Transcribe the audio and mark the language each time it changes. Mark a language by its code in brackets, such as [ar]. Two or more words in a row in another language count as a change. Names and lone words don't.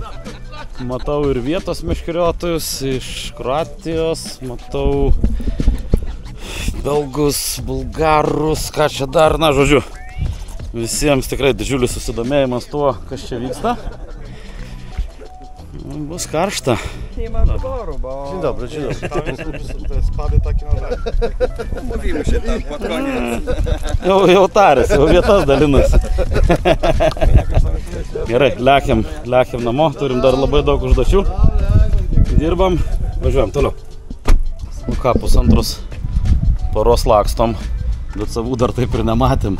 [lt] Matau ir vietos meškeriotojus iš Kroatijos, matau belgus, bulgarus, ką čia dar, na žodžiu. Visiems tikrai didžiulis susidomėjimas tuo, kas čia vyksta. Bus karšta. [pl] Nie ma wyboru, bo... Dzień dobry. Te spady takie nowe. Mówimy się tam pod koniec. [lt] Jau tarėsi, jau vietas dalinasi. Gerai, lekiam namo, turim dar labai daug užduočių. Dirbam, važiuojam toliau. Ką, pusantros paros lakstom, bet savų dar taip ir nematėm.